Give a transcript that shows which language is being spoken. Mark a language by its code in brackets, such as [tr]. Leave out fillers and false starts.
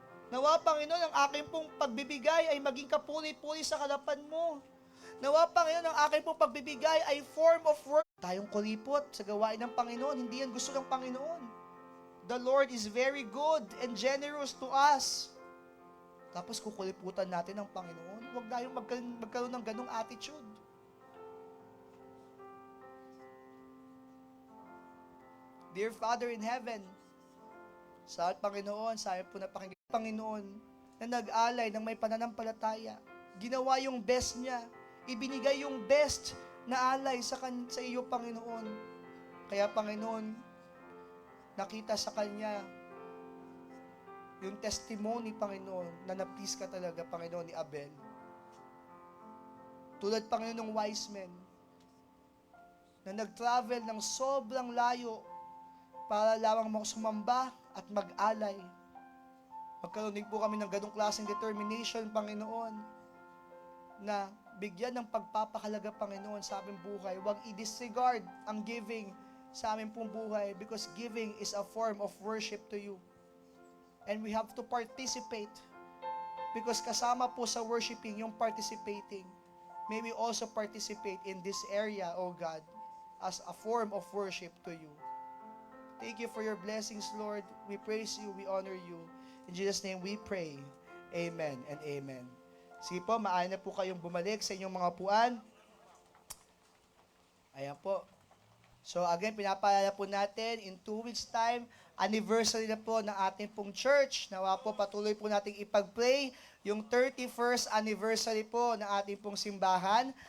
[tl] Nawa, Panginoon, ang aking pong pagbibigay ay maging kapuri-puri sa harapan mo. Nawa, Panginoon, ang aking pong pagbibigay ay [en] form of work. [tl] Tayong kulipot sa gawain ng Panginoon, hindi yan gusto ng Panginoon. [en] The Lord is very good and generous to us. [tl] Tapos kukuliputan natin ng Panginoon. Huwag tayong magkaroon ng ganong attitude. [en] Dear Father in Heaven, [tl] sa Panginoon, sa amin po napakinggan Panginoon na nag-alay ng may pananampalataya. Ginawa yung best niya. Ibinigay yung best na alay sa iyo, Panginoon. Kaya, Panginoon, nakita sa kanya yung testimony, Panginoon, na na-please ka talaga, Panginoon, ni Abel. Tulad, Panginoon, ng wise men na nag-travel ng sobrang layo para lamang sumamba at mag-alay. Magkaroon din po kami ng ganong klaseng determination, Panginoon, na bigyan ng pagpapahalaga, Panginoon, sa aming buhay. Huwag i-disregard ang giving sa aming pong buhay [en] because giving is a form of worship to you. And we have to participate because [tl] kasama po sa worshiping yung [en] participating. May we also participate in this area, O God, as a form of worship to you. Thank you for your blessings, Lord. We praise you, we honor you. In Jesus' name we pray. Amen and amen. [tl] Sige po, maaari na po kayong bumalik sa inyong mga upuan. Ayan po. So again, pinapaalala po natin, [en] in 2 weeks time, [tl] anniversary na po ng ating pong church. Nawa po, patuloy po nating ipag-pray yung 31st anniversary po ng ating pong simbahan.